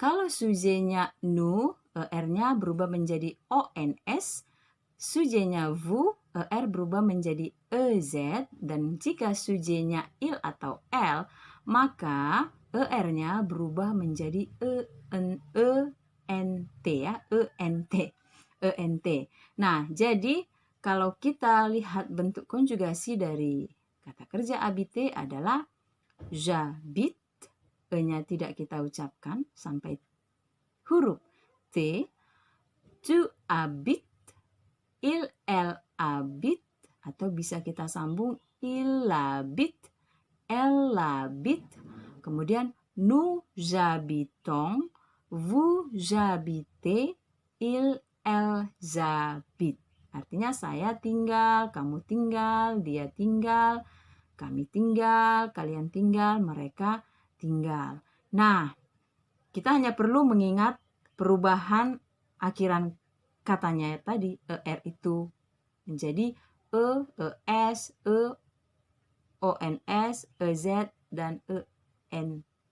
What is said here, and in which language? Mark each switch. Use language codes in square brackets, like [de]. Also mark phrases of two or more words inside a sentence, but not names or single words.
[id] Kalau subjeknya nous, er-nya berubah menjadi ons, subjeknya vous, er berubah menjadi ez, dan jika subjeknya il atau elle, maka er-nya berubah menjadi ent ya, ent. Nah, jadi kalau kita lihat bentuk konjugasi dari kata kerja habiter adalah j'habite, e-nya tidak kita ucapkan sampai huruf T, [fr] tu habites, il, elle habite, [id] atau bisa kita sambung [fr] il habite, elle habite, kemudian nous habitons, vous habitez, il, elle habite. [id] Artinya saya tinggal, kamu tinggal, dia tinggal, kami tinggal, kalian tinggal, mereka tinggal. Nah, kita hanya perlu mengingat perubahan akhiran katanya tadi, er itu menjadi es, ons, ez, dan ent.